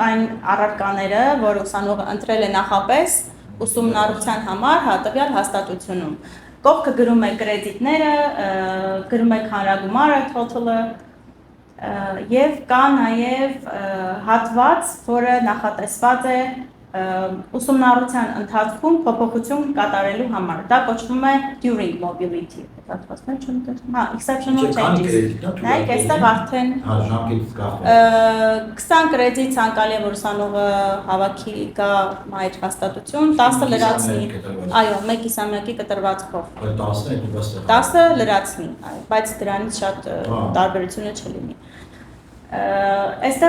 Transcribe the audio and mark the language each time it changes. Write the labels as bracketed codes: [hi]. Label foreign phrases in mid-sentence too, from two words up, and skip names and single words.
[hy] այն առարկաները, որ ուսանողը ընտրել է նախապես ուսումնառության համար տվյալ հաստատությունում։ Կողքը գրում եք կրեդիտները, գրում եք հանրագումարը, total-ը, եւ կա նաեւ հատված, որը նախատեսված է ուսումնառության ընթացքում փոփոխություն կատարելու համար։ Դա կոչվում է [en] during mobility։ [hy] Հատվածներ չեմ տեսնում։ Հա, [en] exceptional changes։ [hy] Նայեք, այստեղ արդեն 20 կրեդիտ ցանկալի է, որ ուսանողը հավաքի գա մայր հաստատություն, 10-ը լրացնի։ Այո, 1 կիսամյակի կտրվածքով։ 10-ը լրացնի, բայց դրանից շատ տարբերությունը չլինի։ Այստեղ